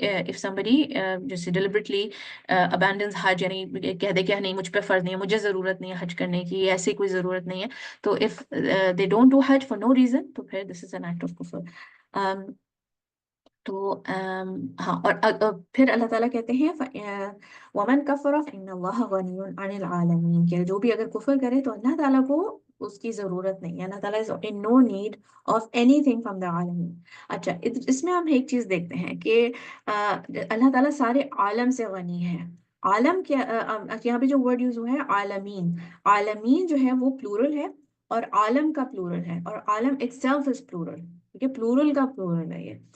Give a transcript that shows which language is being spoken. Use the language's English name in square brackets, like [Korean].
[English] If somebody [Urdu] جیسے [English] deliberately abandons [Urdu] حج، یعنی کہہ دے کہ نہیں مجھ پہ فرض نہیں ہے، مجھے ضرورت نہیں ہے حج کرنے کی، ایسی کوئی ضرورت نہیں ہے، تو [English] if they don't do [Urdu] Hajj [English] for no reason، [Urdu] تو پھر [English] this is an act of kufr. [Urdu] تو ہاں، اور پھر اللہ تعالیٰ کہتے ہیں [Arabic] وَمَنْ كَفَرَ فَإِنَّ اللَّهَ غَنِيٌّ عَنِ الْعَالَمِينَ، [Urdu] کہ جو بھی اگر کفر کرے تو اللہ تعالیٰ کو اس کی ضرورت نہیں ہے. [English] اللہ تعالیٰ is in no need of anything from the عالمین. [Urdu] اچھا، اس میں ہم ایک چیز دیکھتے ہیں کہ اللہ تعالیٰ سارے عالم سے غنی ہے. عالم کیا، یہاں پہ جو ورڈ یوز ہوا ہے عالمین، عالمین جو ہے وہ پلورل ہے اور عالم کا پلورل ہے، اور عالم [English] itself is plural، [Urdu] ٹھیک ہے، پلورل کا پلورل ہے یہ.